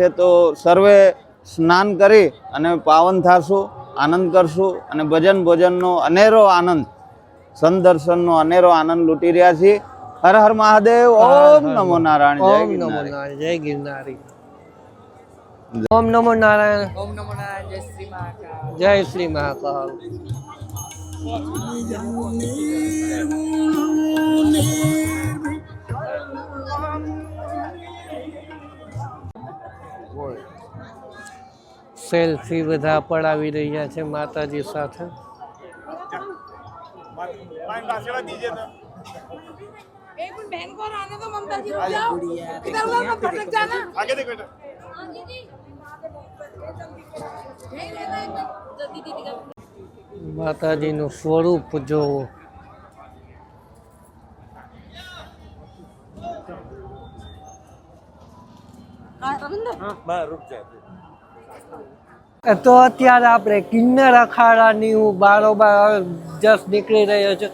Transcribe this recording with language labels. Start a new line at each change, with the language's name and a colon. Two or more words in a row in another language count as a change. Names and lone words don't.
Gujarati: તો સર્વે સ્નાન કરી અને પાવન થાશું, આનંદ કરશું અને ભજન ભોજનનો અનેરો આનંદ, સંત દર્શનનો અનેરો આનંદ લૂંટી રહ્યા છીએ. હર હર મહાદેવ. ઓમ નમો નારાયણ. જય ઓમ નમો ગિરનારી. નારાયણ. જય ગિરનારી. ઓમ નમો નારાયણ.
Hindi: ओम नमो नारायण। जय श्री महाकाल।
Gujarati: જય શ્રી મહાકાલ. સેલ્ફી બધા પડાવી રહ્યા છે માતાજી સાથે.
Hindi: एक मिनट बहन को और आने दो। ममता जी रुक जाओ, इधर उधर मत भटक जाना। आगे देखो बेटा। नहीं रहना है जल्दी दीदी का।
Gujarati: માતાજીનું સ્વરૂપ જોવો. તો અત્યારે આપણે કિન્નર અખાડાની હું બારોબાર જસ્ટ નીકળી રહ્યો છું.